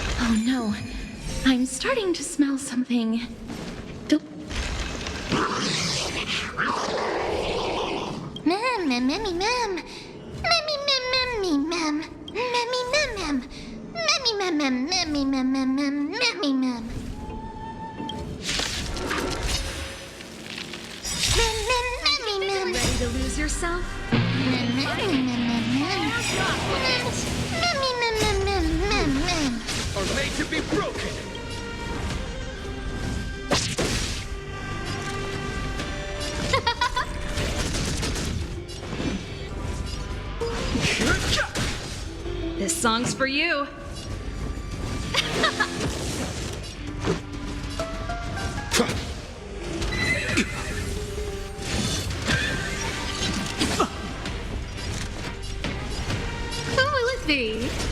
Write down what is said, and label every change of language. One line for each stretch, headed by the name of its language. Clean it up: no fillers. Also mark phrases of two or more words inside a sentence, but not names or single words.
English: Oh no. I'm starting to smell something. Mem, mem, memmy, mem. Memmy, mem, memmy, mem. Memmy, mem, mem. Memmy, mem, mem, memmy, mem, mem, mem, memmy, mem. Mem, mem, memmy, mem. Ready to lose yourself? Mem, memmy, mem, mem, mem. Memmy, mem, mem, mem, mem, mem. Are made to be broken. This song's for you. Who will it be?